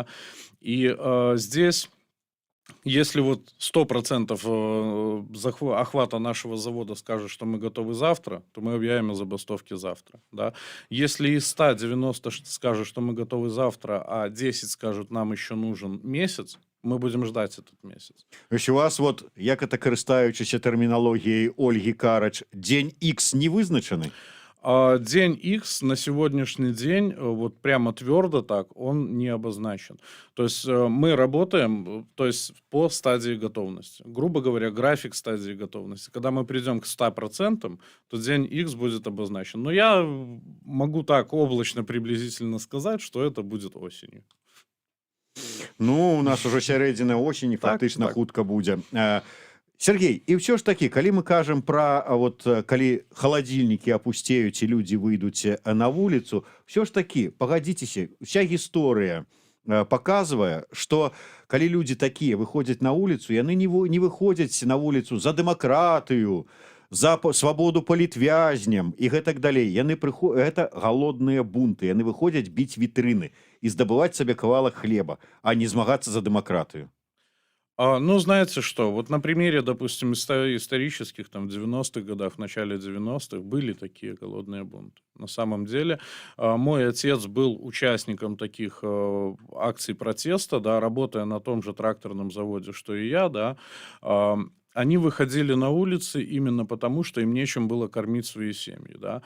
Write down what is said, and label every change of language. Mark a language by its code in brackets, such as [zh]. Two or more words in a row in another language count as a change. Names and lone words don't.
[ru] И здесь, если вот 100% охвата нашего завода скажет, что мы готовы завтра, то мы объявим о забастовке завтра. Да? Если из 190 скажет, что мы готовы завтра, а 10 скажут, нам еще нужен месяц, мы будем ждать этот месяц. [be] Ось у вас, вот, як это карыстаючыся тэрміналогіяй Ольги Карач, дзень X не вызначаны? [ru] День X на сегодняшний день, вот прямо твердо так, он не обозначен. То есть мы работаем, то есть по стадии готовности. Грубо говоря, график стадии готовности. Когда мы придем к 100%, то день X будет обозначен. Но я могу так облачно приблизительно сказать, что это будет осенью. [be] Ну, у нас уже сярэдзіна осені, фактычна так. хутка будзе. Сергей, і ўсё ж такі, калі мы кажам пра вот калі халадзільнікі апусцеюць і людзі выйдуць на вуліцу, ўсё ж такі, пагадзіцеся, уся гісторыя паказвае, што калі людзі такія выходзяць на вуліцу, яны не выходзяць на вуліцу за дэмакратыю, за свабоду палітвязням і гэтак далей. Гэта галодныя бунты, яны выходзяць біць вітрыны і здабываць сабе кавалак хлеба, а не змагацца за дэмакратыю. [ru] Ну, знаете что, вот на примере, допустим, исторических, там, в 90-х годах, в начале 90-х были такие голодные бунты. На самом деле, мой отец был участником таких акций протеста, да, работая на том же тракторном заводе, что и я, да, они выходили на улицы именно потому, что им нечем было кормить свои семьи, да.